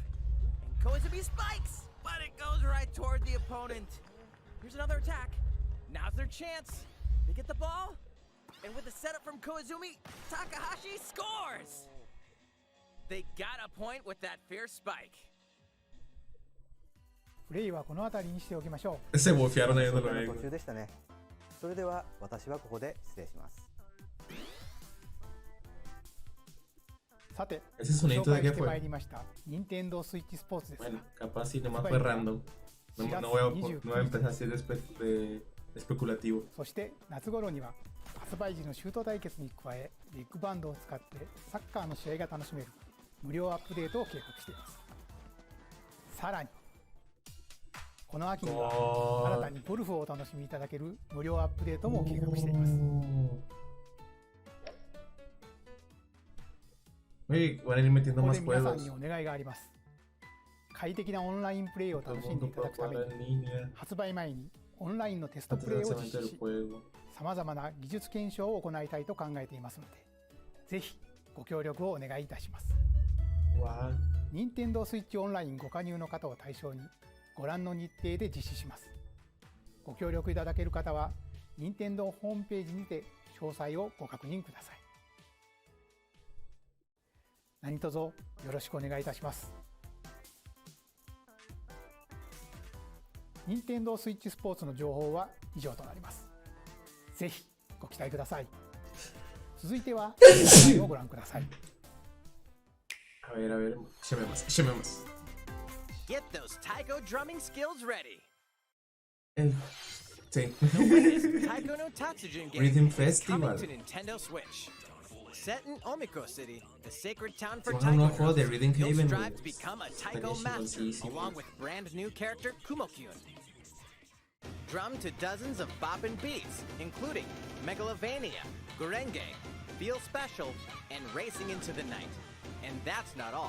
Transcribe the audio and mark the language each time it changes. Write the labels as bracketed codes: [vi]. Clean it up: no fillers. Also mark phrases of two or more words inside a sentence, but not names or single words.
[en] And Koizumi spikes. But it goes right toward the opponent. Here's another attack. Now's their chance. They get the ball. And with the setup from Koizumi, Takahashi scores. They got a point with that fierce spike. [ja] プレイはこの辺りにしておきましょう。 [es] Se bofearon ahí donde lo [ja] 途 [es] ven. [ja] 中でしたね。それでは私はここで失礼します。さて、 [es] Ese [ja] ご [es] sonidito [ja] 紹 [es] de [ja] 介 [es] qué [ja] してまい [es] fue. [ja] りました任天堂スイッチスポーツです。 [es] Bueno, capaz si nomás fue random. No voy a empezar así de especulativo. [ja] そして夏頃には発売時のシュート対決に加え、ビッグバンドを使ってサッカーの試合が楽しめる無料アップデートを計画しています。さらにこの秋には新たにゴルフをお楽しみいただける無料アップデートも計画しています。 [es] Oye, van a ir metiendo [ja] ここ [es] más [ja] で皆さん [es] juegos. [ja] にお願いがあります。快適なオンラインプレイを [es] Todo [ja] 楽 [es] el [ja] しんでい [es] mundo [ja] ただ [es] pueda [ja] くため [es] jugar [ja] に [es] en línea [ja] 発売前にオンラインのテスト [es] antes [ja] プレイ [es] del [ja] を実 [es] lanzamiento [ja] 施 [es] del [ja] し、 [es] juego. [ja] さまざまな技術検証を行いたいと考えていますので、ぜひご協力をお願いいたします。 [en] Wow. [ja] 任天堂スイッチオンラインご加入の方を対象にご覧の日程で実施します。ご協力いただける方は任天堂ホームページにて詳細をご確認ください。何卒よろしくお願いいたします。任天堂スイッチスポーツの情報は以上となります。ぜひご期待ください。続いては画面をご覧ください。 [es] A ver, llamemos. [en] Get those taiko drumming skills ready. [es] Sí. [en] The latest Taiko no Tatsujin game Rhythm is Festival. coming to Nintendo Switch. Set in Omiko City, the sacred town for [es] Un [en] taiko [es] nuevo juego de [en] drummers, [es] Rhythm [en] you'll [es] Haven, [en] strive [es] güey. [en] to become a taiko [es] Estaría [en] master, [es] chingoncísimo. [en] along with brand new character Kumo-kyun. Drum to dozens of boppin' beats, including Megalovania, Gurenge, Feel Special, and Racing into the Night. And that's not all.